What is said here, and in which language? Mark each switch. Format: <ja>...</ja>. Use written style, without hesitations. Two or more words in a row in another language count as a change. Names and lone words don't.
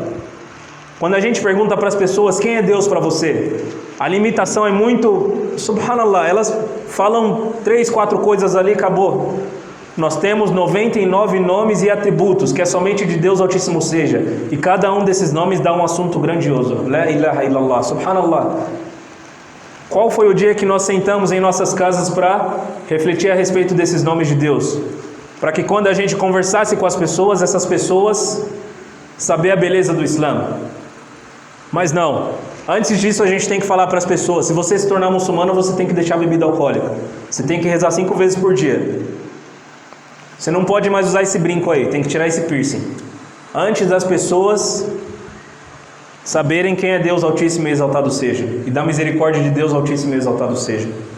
<pt>Quando a gente pergunta para as pessoas quem é Deus para você, a limitação é muito, subhanallah, elas falam 3, 4 coisas ali, acabou. Nós temos 99 nomes e atributos, que é somente de Deus Altíssimo seja, e cada um desses nomes dá um assunto grandioso.</pt> <ar>لا إله إلا الله، سبحان الله.</ar> <pt>Qual foi o dia que nós sentamos em nossas casas para refletir a respeito desses nomes de Deus? Para que quando a gente conversasse com as pessoas, essas pessoas saber a beleza do Islã. Mas não, antes disso a gente tem que falar para as pessoas, se você se tornar muçulmano, você tem que deixar a bebida alcoólica, você tem que rezar 5 vezes por dia, você não pode mais usar esse brinco aí, tem que tirar esse piercing, antes das pessoas saberem quem é Deus Altíssimo e Exaltado seja, e da misericórdia de Deus Altíssimo e Exaltado seja.</pt>